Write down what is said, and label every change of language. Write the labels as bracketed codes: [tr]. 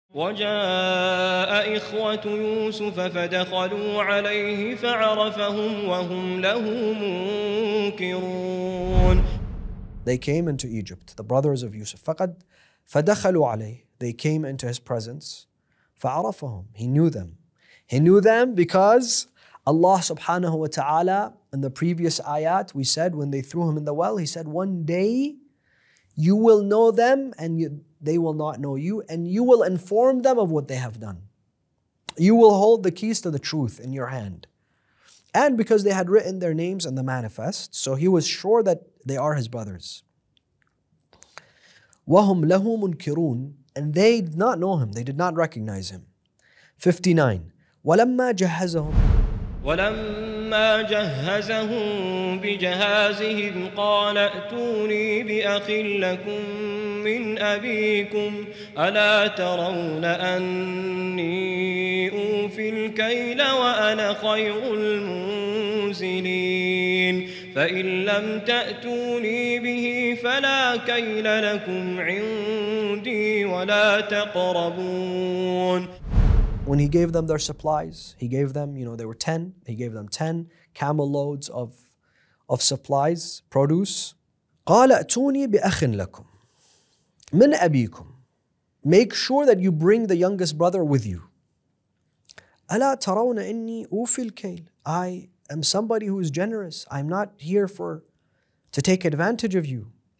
[ar] وجاء إخوة يوسف فدخلوا عليه فعرفهم وهم له منكرون. [en] They came into Egypt, the brothers of Yusuf. [ar] فدخلوا عليه. [en] They came into his presence. [ar] فعرفهم. [en] He knew them. He knew them because Allah subhanahu wa ta'ala, in the previous ayat, we said when they threw him in the well, He said, one day you will know them and they will not know you, and you will inform them of what they have done. You will hold the keys to the truth in your hand. And because they had written their names in the manifest, so he was sure that they are his brothers. [ar] وَهُمْ لَهُ مُنْكِرُونَ. [en] And they did not know him, they did not recognize him. [ar] 59. وَلَمَّا جَهَّزَهُمْ. ولما جهزهم بجهازهم قال ائتوني بأخ لكم من أبيكم ألا ترون أني أوفي الكيل وأنا خير المنزلين فإن لم تأتوني به فلا كيل لكم عندي ولا تقربون. [en] When he gave them their supplies, he gave them, they were 10, he gave them 10 camel loads of supplies, produce. [ar] قال ائتوني بأخ لكم من أبيكم. [en] Make sure that you bring the youngest brother with you. [ar] ألا ترون إني أوفي الكيل. [en] I am somebody who is generous. I'm not here to take advantage of you.